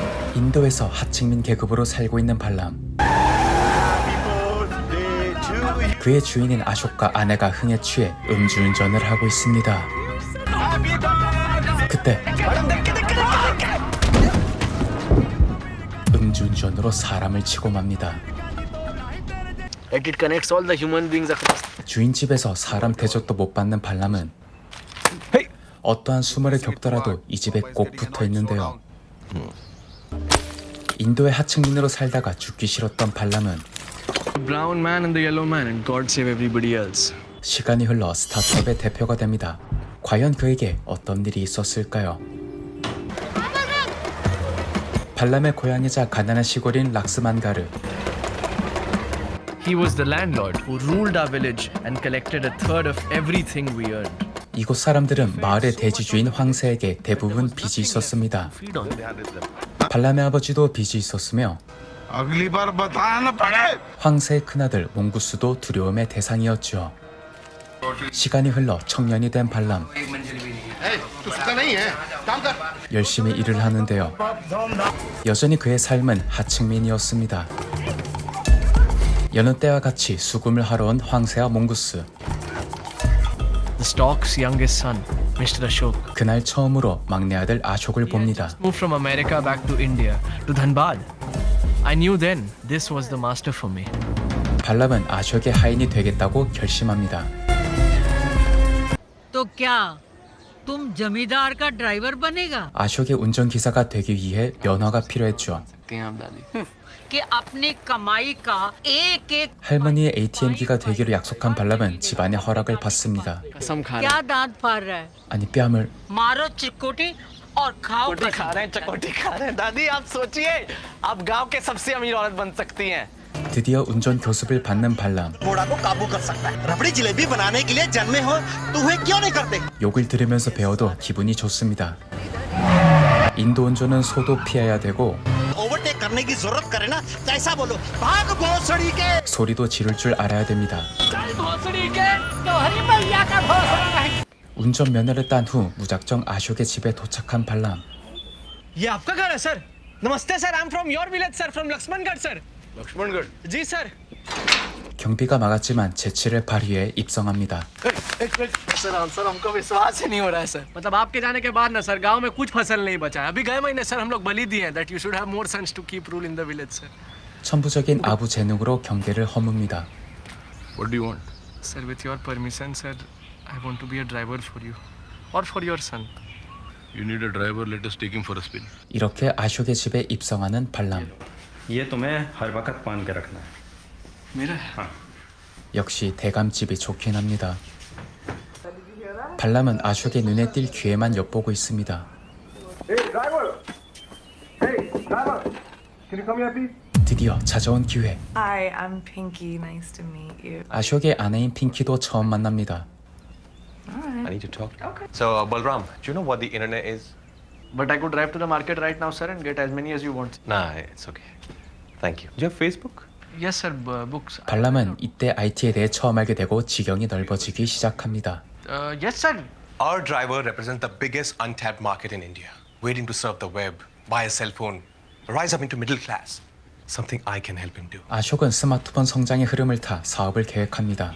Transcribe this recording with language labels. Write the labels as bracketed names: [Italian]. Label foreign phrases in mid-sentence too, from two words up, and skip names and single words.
[Korean] 인도에서 하층민 계급으로 살고 있는 발람. 그의 주인인 아쇼카 아내가 흥에 취해 음주운전을 하고 있습니다. 그때 음주운전으로 사람을 치고 맙니다. [English] It connects all the human beings across. [Korean] 주인 집에서 사람 대접도 못 받는 발람은 어떠한 수모를 겪더라도 이 집에 꼭 붙어 있는데요. 인도의 하층민으로 살다가 죽기 싫었던 발람은 [English] Brown man and the yellow man, and God save everybody else. [Korean] 시간이 흘러 스타트업의 대표가 됩니다. 과연 그에게 어떤 일이 있었을까요? 발람의 고향이자 가난한 시골인 락스만가르. [English] He was the landlord who ruled our village and collected a third of everything we earned. [Korean] 이곳 사람들은 마을의 대지주인 황새에게 대부분 빚이 있었습니다. [English] Feed on them. [Korean] 발람의 아버지도 빚이 있었으며 황새의 큰아들 몽구스도 두려움의 대상이었죠. 시간이 흘러 청년이 된 발람. 열심히 일을 하는데요. 여전히 그의 삶은 하층민이었습니다. 여느 때와 같이 수금을 하러 온 황새와 몽구스. [English] The stock's youngest son, Mr. Ashok, [Korean] 그날 처음으로 막내 아들 아숍을 봅니다. [English] moved from America back to India to Dhanbad. I knew then this was the master for me. [Korean] 발람은 아숍의 하인이 되겠다고 결심합니다. [Hindi] तो क्या तुम जमींदार का ड्राइवर बनेगा [Korean] 아숍의 운전기사가 되기 위해 면허가 필요했죠. [Hindi] कि अपनी कमाई का एक एक [Korean] 할머니의 ATM기가 되기로 약속한 발람은 집안의 허락을 받습니다. [Hindi] कसम खा क्या दांत फाड़ रहा है [Korean] 아니 뺨을 [Hindi] मारो चिकोटी और खाओ चकोटी खा रहे हैं, चकोटी खा रहे हैं। दादी आप सोचिए, आप गांव के सबसे अमीर औरत बन सकती हैं। [Korean] 드디어 운전 교습을 받는 발람. [Hindi] घोड़ा को काबू कर सकता है रबड़ी जलेबी बनाने के लिए जन्मे हो तुम्हें क्यों नहीं करते [Korean] 욕을 들으면서 배워도 기분이 좋습니다. 인도 운전은 소도 피해야 되고 [Hindi] ओवरटेक करने की जरूरत करे ना कैसा बोलो भाग भोसड़ी के [Korean] 소리도 지를 줄 알아야 됩니다. 운전면허를 딴 후 무작정 아숍의 집에 도착한 발람. [Hindi] ये आपका घर है सर। नमस्ते सर, [English] I'm from your village sir, from लक्ष्मणगढ़ sir। [Hindi] लक्ष्मणगढ़ जी सर। [Korean] 경비가 막았지만 재치를 발휘해 입성합니다. [Hindi] सर हमको विश्वास ही नहीं हो रहा है सर। मतलब आपके जाने के बाद ना सर गांव में कुछ फसल नहीं बचा है। अभी गए महीने सर हम लोग बलि दिए हैं [English] that you should have more sons to keep rule in the village sir। [Korean] 천부적인 아부 재능으로 경계를 허뭅니다. [English] What do you want? Sir, with your permission sir, I want to be a driver for you or for your son। You need a driver, let us take him for a spin. [Korean] 이렇게 아숍의 집에 입성하는 발람. [Hindi] ये तुम्हें हर वक्त बांध के रखना है। मेरा [Korean] 역시 대감집이 좋긴 합니다. 발람은 아숍의 눈에 띌 기회만 엿보고 있습니다. 드디어 찾아온 기회. [English] Hi, I'm Pinky. Nice to meet you. [Korean] 아숍의 아내인 핑키도 처음 만납니다. [English] I need to talk. Okay. So, Balram, do you know what the internet is? But I could drive to the market right now sir and get as many as you want। Nah, it's okay. Thank you. Do you have Facebook? Yes sir, books। [Korean] 발람은 이때 IT에 대해 처음 알게 되고 지경이 넓어지기 시작합니다. [English] Yes sir। Our driver represents the biggest untapped market in India, waiting to surf the web, buy a cell phone, rise up into middle class. Something I can help him do. [Korean] 아숍은 스마트폰 성장의 흐름을 타 사업을 계획합니다.